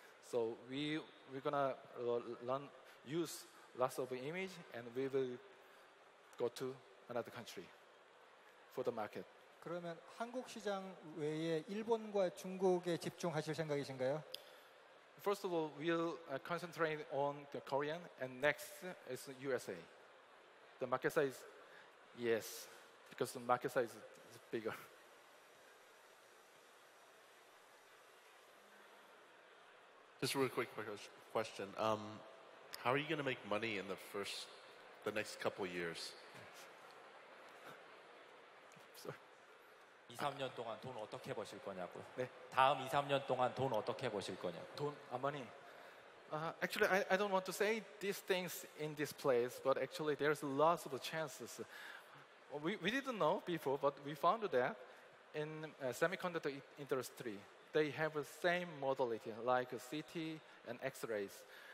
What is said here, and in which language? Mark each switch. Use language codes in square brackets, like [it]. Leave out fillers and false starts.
[en] So we're gonna use lots of image, and we will go to another country for the market. [ko] 그러면 한국 시장 외에 일본과 중국에 집중하실 생각이신가요? [en] First of all, we'll concentrate on the Korean, and next is USA. The market size, yes, because the market size is bigger. Just a real quick question. How are you going to make money in the next couple years? [ko] 2, 3년 동안 돈 어떻게 버실 거냐고요? 네. 다음 2, 3년 동안 돈 어떻게 버실 거냐고요? [en] Money. Actually, I don't want to say these things in this place, but actually there's lots of chances. We didn't know before, but we found that in semiconductor industry, they have the same modality like CT and X-rays.